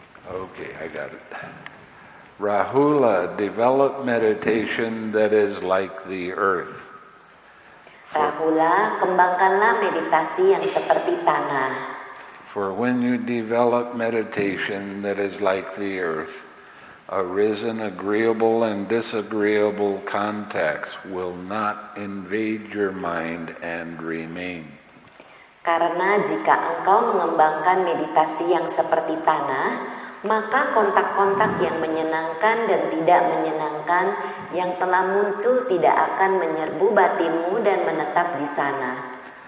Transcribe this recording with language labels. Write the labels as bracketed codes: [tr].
[en] Okay, I got it. Rahula, develop meditation that is like the earth. [id] Rahula, kembangkanlah meditasi yang seperti tanah. [en] For when you develop meditation that is like the earth, arisen agreeable and disagreeable contacts will not invade your mind and remain. [id] Karena jika engkau mengembangkan meditasi yang seperti tanah, maka kontak-kontak yang menyenangkan dan tidak menyenangkan yang telah muncul tidak akan menyerbu batinmu dan menetap di sana.